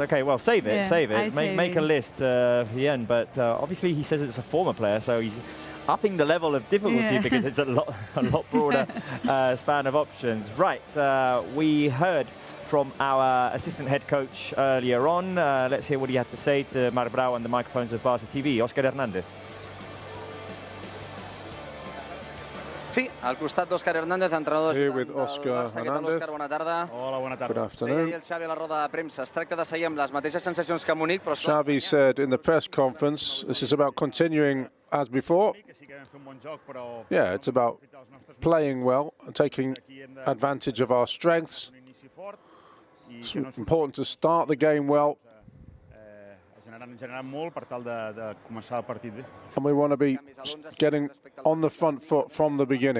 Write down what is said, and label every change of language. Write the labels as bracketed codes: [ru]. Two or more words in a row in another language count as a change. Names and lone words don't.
[en] Okay, well, save it, save it. Make a list for the end, but obviously he says it's a former player, so he's upping the level of difficulty because it's a lot broader span of options. Right, we heard from our assistant head coach earlier on. Let's hear what he had to say to Marc Brau on the microphones of Barça TV. Oscar Hernández. [ca] Sí, al costat d'Òscar Hernández, entrenador [en] Here with Oscar Barça. Hernández. [ca] Òscar, bona tarda. Hola, bona tarda. [en] Good afternoon. [ca] Deia el Xavi a la roda de premsa. Es tracta de seguir amb les mateixes sensacions que a Munic, però... [en] Xavi said in the press conference, this is about continuing as before. Yeah, it's about playing well and taking advantage of our strengths. It's important to start the game well. And we want to be getting on the front foot from the beginning.